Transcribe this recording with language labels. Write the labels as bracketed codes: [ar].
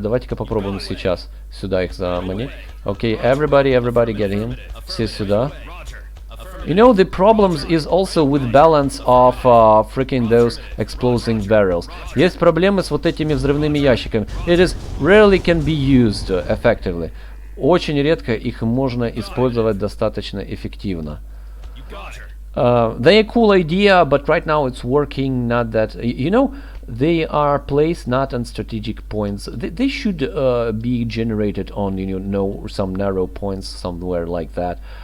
[ru] Давайте-ка попробуем сейчас сюда их заманить. [en] Okay, everybody get in. [ru] Все сюда. [en] You know, the problems is also with balance of freaking those exploding barrels. [ru] Есть проблемы с вот этими взрывными ящиками. [en] It is rarely can be used effectively. [ru] Очень редко их можно использовать достаточно эффективно. [en] They're a cool idea, but right now it's working not that. They are placed not on strategic points. They should be generated on some narrow points somewhere like that.